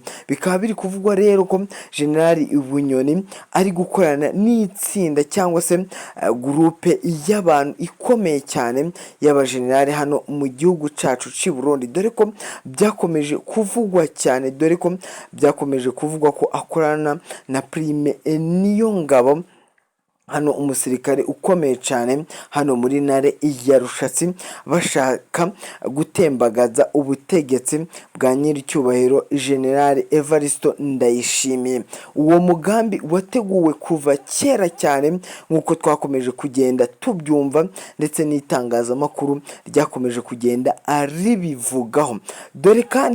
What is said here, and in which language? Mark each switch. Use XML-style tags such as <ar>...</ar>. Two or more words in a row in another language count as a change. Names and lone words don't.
<rn>Bikaba biri kuvugwa rero ko General Bunyoni ari gukorana n'itsinda cyangwa se groupe y'abantu ikomeye cyane y'abagenerali hano mu gihugu cacu cy'u Burundi, dore ko byakomeje kuvugwa cyane, dore ko byakomeje kuvugwa ko akorana na Prime Niyongabo hano umusirikare ukomeye cyane hano muri ntare ya Rushatsi bashaka gutembagaza ubutegetsi bwa nyiricyubahiro General Evaristo Ndayishimiye. Uwo mugambi wateguwe kuva kera cyane nk'uko twakomeje kugenda tubyumva ndetse n'itangazamakuru ryakomeje kugenda aribivugaho, dore kandi</rn>